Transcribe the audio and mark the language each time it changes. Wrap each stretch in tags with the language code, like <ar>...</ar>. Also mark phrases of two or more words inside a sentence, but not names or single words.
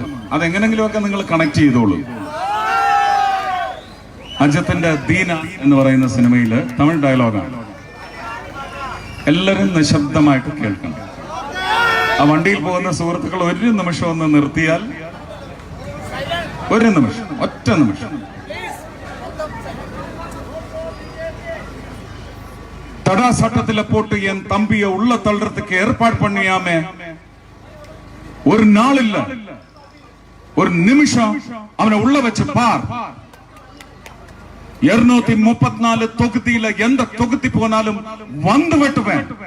<ml>അതെങ്ങനെങ്കിലുമൊക്കെ നിങ്ങൾ കണക്ട് ചെയ്തോളൂ. അജത്തിന്റെ ദീന എന്ന് പറയുന്ന സിനിമയില് തമിഴ് ഡയലോഗാണ്. എല്ലാവരും നിശബ്ദമായിട്ട് കേൾക്കണം. ആ വണ്ടിയിൽ പോകുന്ന സുഹൃത്തുക്കൾ ഒരു നിമിഷം ഒന്ന് നിർത്തിയാൽ, ഒരു നിമിഷം, ഒറ്റ നിമിഷം.</ml> <ta>தடா சட்டத்துல போட்டு என் தம்பிய உள்ள தள்ளுறதுக்கு ஏற்பாடு பண்ணியாமே ஒரு நாள் இல்ல, ஒரு நிமிஷம் அவனை உள்ள வச்சு பார். 234 தொகுதியில எந்த தொகுதி போனாலும் வந்து வெட்டுவேன்.</ta>